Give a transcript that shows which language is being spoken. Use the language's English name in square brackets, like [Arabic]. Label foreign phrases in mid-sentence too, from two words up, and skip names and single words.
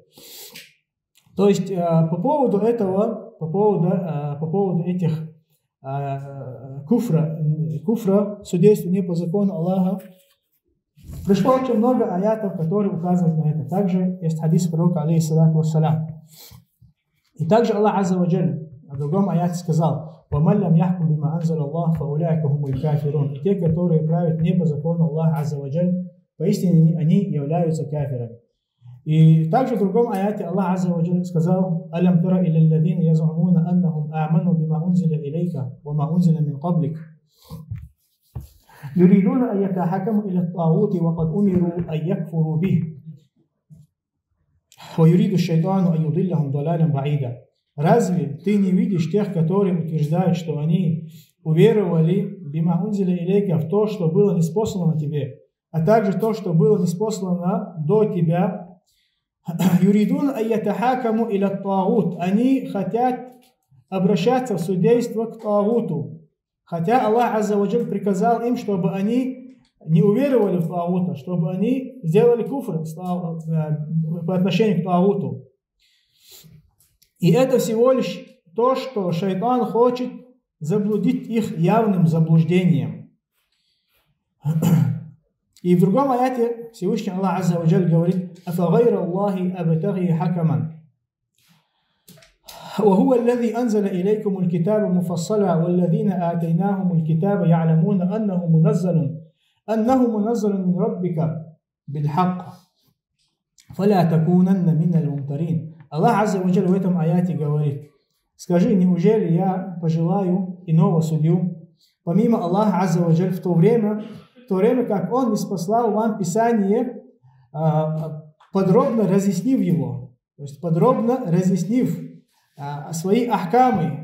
[Russian] То есть по поводу этих куфра, судейства не по закону Аллаха, пришло очень много аятов, которые указывают на это. Также есть хадис пророка, [Arabic] عليه الصلاة والسلام. [Russian] И также Аллах [Arabic] عز وجل [Russian] в другом аяте сказал: [Arabic] «ومن لم يحكم بما أنزل الله فأولئك هم الكافرون». [Russian] И те, которые правят не по закону Аллаха [Arabic] عز وجل, [Russian] поистине они являются кафирами. И также в другом аяте Аллах Азза ва Джаль сказал: [Arabic] «ألم تر إلى الذين يزعمون أنهم آمنوا بما أنزل إليك وما أنزل من قبلك. يريدون أن يتحاكموا إلى الطاغوت وقد أمروا أن يكفروا به. ويريد الشيطان أن يضلهم ضلالا بعيدا». [Russian] Разве ты не видишь тех, которые утверждают, что они уверовали [Arabic] بما أنزل إليك, [Russian] в то, что было ниспослано тебе, а также то, что было ниспослано до тебя? [Arabic] يريدون أن يتحاكموا إلى الطاغوت. [Russian] Они хотят обращаться в судейство к тагуту. Хотя Аллах [Arabic] عز وجل [Russian] приказал им, чтобы они не уверовали в тагута, чтобы они сделали куфр по отношению к тагуту. И это всего лишь то, что шайтан хочет заблудить их явным заблуждением. И в другом аяте Всевышний Аллах [Arabic] عز وجل [Russian] говорит: [Arabic] «أفغير الله أبتغي حكما. وهو الذي أنزل إليكم الكتاب مفصلا والذين آتيناهم الكتاب يعلمون أنه منزل من ربك بالحق فلا تكونن من الممترين». [Russian] Аллах [Arabic] عز وجل [Russian] в этом аяте говорит: «Скажи, неужели я пожелаю иного судью? помимо Аллаха [Arabic] عز وجل, [Russian] в то время, как Он ниспослал вам Писание, подробно разъяснив его, то есть подробно разъяснив свои ахкамы.